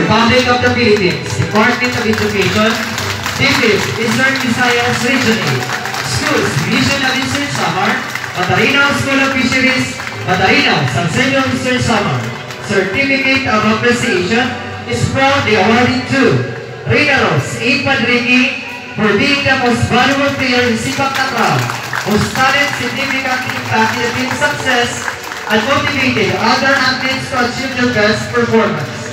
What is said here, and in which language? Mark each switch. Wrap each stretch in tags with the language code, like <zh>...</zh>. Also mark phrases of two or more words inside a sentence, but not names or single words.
<en>Republic of the Philippines, Department of Education, DepEd, Eastern Visayas Region 8, Schools, Division of Eastern Samar, Matarinaw School of Fisheries, Matarinaw, Salcedo Eastern Samar. Certificate of Appreciation is proudly awarded to Rina Rose A. Padrigi for being the most valuable player in Sipak Takraw, whose talent significantly impacted the team's success and motivated other athletes to achieve their best performance.</en>